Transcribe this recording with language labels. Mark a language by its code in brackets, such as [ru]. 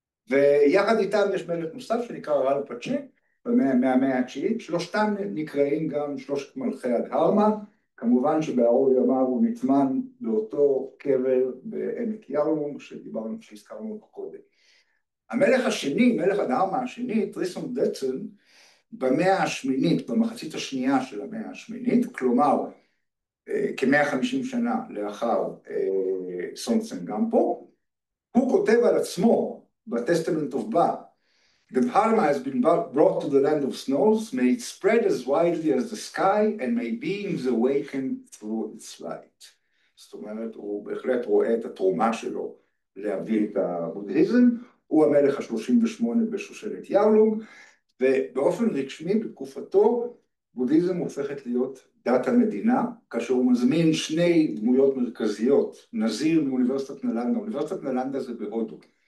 [he] ויחד איתם יש מלך נוסף שנקרא רל פצ'ה, מהמאה התשיעית, שלושתם נקראים גם שלושת מלכי הדהרמה, כמובן שבערוב ימיו הוא נטמן באותו קבר בעמק ירלונג שהזכרנו אותו קודם. המלך השני, מלך הדהרמה השני, טריסונג דצן, במאה השמינית, במחצית השנייה של המאה השמינית, כלומר כ-150 שנה לאחר סונסן גמפו, הוא כותב על עצמו ב-Testament of Ba, [en] The Dharma has been brought to the land of snows, may it spread as widely as the sky, and may beings awaken through its light. [he] זאת אומרת, הוא בהחלט רואה את התרומה שלו להביא את הבודהיזם, הוא המלך ה-38 בשושלת ירלונג, ובאופן רשמי בתקופתו, בודהיזם הופכת להיות דת המדינה, כאשר הוא מזמין שני דמויות מרכזיות, נזיר מאוניברסיטת נלנדה, אוניברסיטת נלנדה זה בהודו.